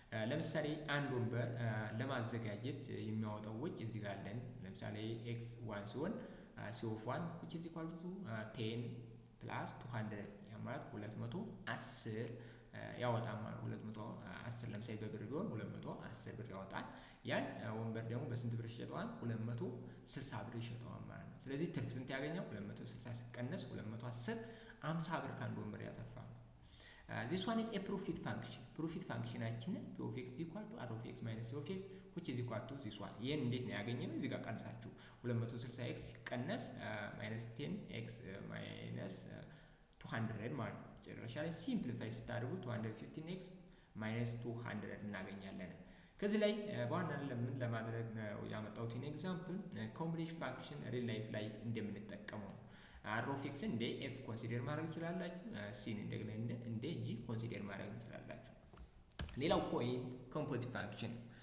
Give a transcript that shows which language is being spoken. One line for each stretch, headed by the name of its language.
Amharic: ለምሳሌ አንድ ወንበር ለማዘጋጀት የሚያወጣው ወጪ እዚህ ጋር አለን። ለምሳሌ x 1 ሲሆን
English: c of 1 which is equal to 10 plus 200
Amharic: ያ ማለት 210 ያወጣል ማለት 210 ለምሳሌ በብር ቢሆን 210 ብር ያወጣል። ያን ወንበር ደግሞ በስንት ብር ይሸጠዋል? 260 ብር ይሸጠዋል ማለት ነው። ስለዚህ ትርፍ ስንት ያገኛል? 260 ሲቀነስ 210 50 ብር ከአንድ ወንበር ያተርፋል።
English: this one is a profit function. profit functionአችን p of x equal to r of x minus c of x which is equal to this one.
Amharic: ይሄን እንዴት ነው ያገኘነው? እዚህ ጋር ቀንሳችሁ 260x ሲቀነስ -10x
English: minus 200
Amharic: ማለት ነው። መጨረሻ ላይ ሲምፕሊፋይ ስታደርጉ
English: 215x minus 200
Amharic: እናገኛለን። ከዚህ ላይ በዋናነት ለምን ለማድረግ ነው ያመጣሁት ኤግዛምፕል ኮምቢኔሽን ፋንክሽን ሪል ላይፍ ላይ እንደምንጠቀመው r of x እንደ f ኮንሲደር ማድረግ ይችላልላችሁ፣ c እንደገና እንደ g ኮንሲደር ማድረግ ይችላልላችሁ። ሌላው ፖይንት ኮምፖዚት ፋንክሽን።